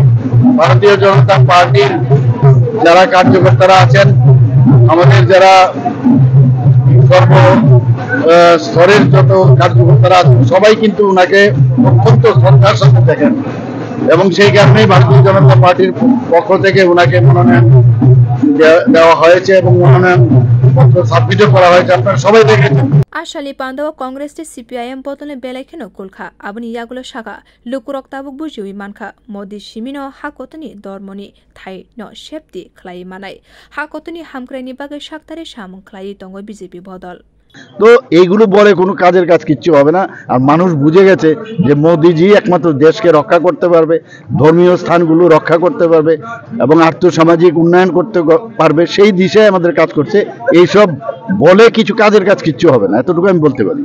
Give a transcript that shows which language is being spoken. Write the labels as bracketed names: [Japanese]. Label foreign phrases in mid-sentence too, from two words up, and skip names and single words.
[Bangla] ভারতীয় জনতা পার্টির যারা কার্যকর্তারা আছেন আমাদের যারা সর্ব স্তরের যত কার্যকর্তারা আছেন সবাই কিন্তু ওনাকে অত্যন্ত শ্রদ্ধার সাথে দেখেন এবং সেই কারণেই ভারতীয় জনতা পার্টির পক্ষ থেকে ওনাকে মনোনয়ন দেওয়া হয়েছে এবং মনোনয়ন পত্র সাবমিট করা হয়েছে আপনারা সবাই দেখেছেন [Kok Borok] Ashali Pando Congress de CPIM Botone Belekino Kulka Abuni Yagulo Shaka Lukurok Tabuk Buji Manka Modi Shimino Hakotani Dormoni Thai no Shepti Klai Manai Hakotani Hamkreni Baga Shaktare Shamun Klai Tongo BJP Bodol [Bangla] তো এইগুলো বলে কোনো কাজের কাজ কিচ্ছু হবে না আর মানুষ বুঝে গেছে যে মোদিজি একমাত্র দেশকে রক্ষা করতে পারবে ধর্মীয় স্থানগুলো রক্ষা করতে পারবে এবং আর্থসামাজিক উন্নয়ন করতে পারবে সেই দিশায় আমাদের কাজ করছে এই সব বলে কিছু কাজের কাজ কিচ্ছু হবে না এতটুকু আমি বলতে পারি